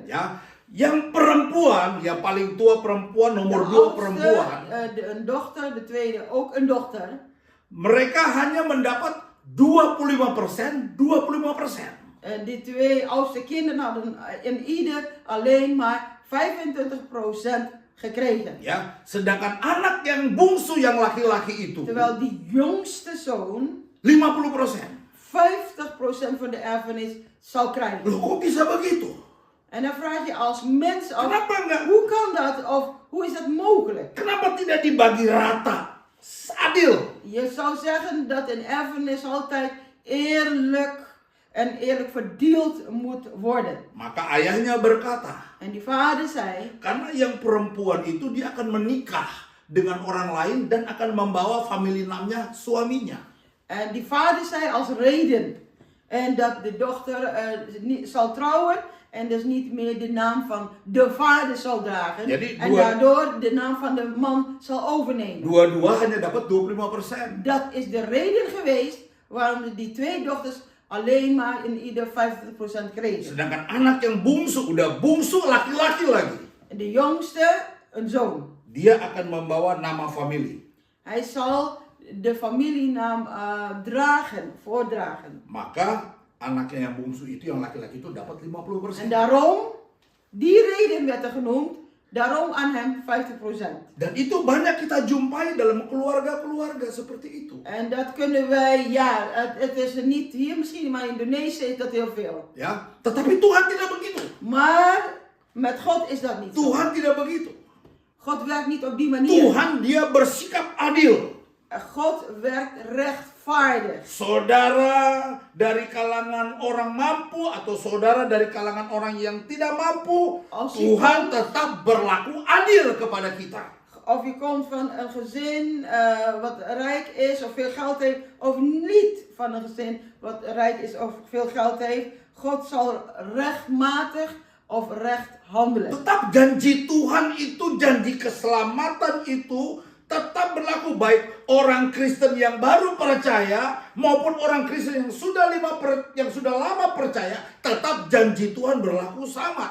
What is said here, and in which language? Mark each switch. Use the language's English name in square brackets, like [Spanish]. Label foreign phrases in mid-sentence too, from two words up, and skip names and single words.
[Indonesian] Ya, yang perempuan, yang paling tua perempuan, nomor 2 perempuan, [Dutch] Een dochter, de tweede ook een dochter. [Indonesian] mereka hanya mendapat 25%, 25%. [Dutch] Die 2 oudste kinderen hadden in ieder alleen maar 25% gekregen. [Indonesian] Ya, sedangkan anak yang bungsu yang laki-laki itu [Dutch] Terwijl die jongste zoon 50%. 50% van de erfenis zou krijgen. [Indonesian] Loh, kok bisa begitu? [Dutch] En dan vraag je als mens af, [Indonesian] Kenapa enggak? [Dutch] hoe kan dat of hoe is dat mogelijk? [Indonesian] Kenapa tidak dibagi rata? Adil. [Dutch] Je zou zeggen dat een erfenis altijd eerlijk verdeeld moet worden. [Indonesian] Maka ayahnya berkata, [Dutch] En die vader zei, [Indonesian] karena yang perempuan itu dia akan menikah dengan orang lain dan akan membawa family namanya suaminya. [Dutch] en die vader zei als reden en dat de dochter zal trouwen En dus niet meer de naam van de vader zal dragen. [Indonesian] Jadi [Dutch] En [Indonesian] dua- [Dutch] daardoor de naam van de man zal overnemen. [Indonesian] Dua-dua hanya dapat 25%. [Dutch] Dat is de reden geweest waarom die twee dochters alleen maar in ieder 50% kregen. [Indonesian] Sedangkan anak yang bungsu, udah bungsu laki-laki lagi. [Dutch] En de jongste, een zoon. [Indonesian] Dia akan membawa nama famili. [Dutch] Hij zal de familienaam voordragen. [Indonesian] Maka anaknya yang bungsu itu, yang laki-laki itu dapat 50%. [Dutch] En daarom, die reden werd er genoemd, daarom aan hem 50%. [Indonesian] Dan itu banyak kita jumpai dalam keluarga-keluarga seperti itu. [Dutch] En dat kunnen wij, ja, het is er niet hier misschien, maar in Indonesië is dat heel veel. [Indonesian] Ya, tetapi Tuhan tidak begitu. [Dutch] Maar met God is dat niet zo. [Indonesian] Tuhan tidak begitu. [Dutch] God werkt niet op die manier. [Indonesian] Tuhan dia bersikap adil. [Dutch] God werkt rechtvaardig. [Indonesian] Saudara dari kalangan orang mampu atau saudara dari kalangan orang yang tidak mampu, [Dutch] Als je [Indonesian] Tuhan [Dutch] komt- [Indonesian] tetap berlaku adil kepada kita. [Dutch] Of je komt van een gezin wat rijk is of veel geld heeft, of niet van een gezin wat rijk is of veel geld heeft. God zal rechtmatig of recht handelen. [Indonesian] Tetap janji Tuhan itu, janji keselamatan itu tetap berlaku baik orang Kristen yang baru percaya maupun orang Kristen yang sudah lama percaya, tetap janji Tuhan berlaku sama,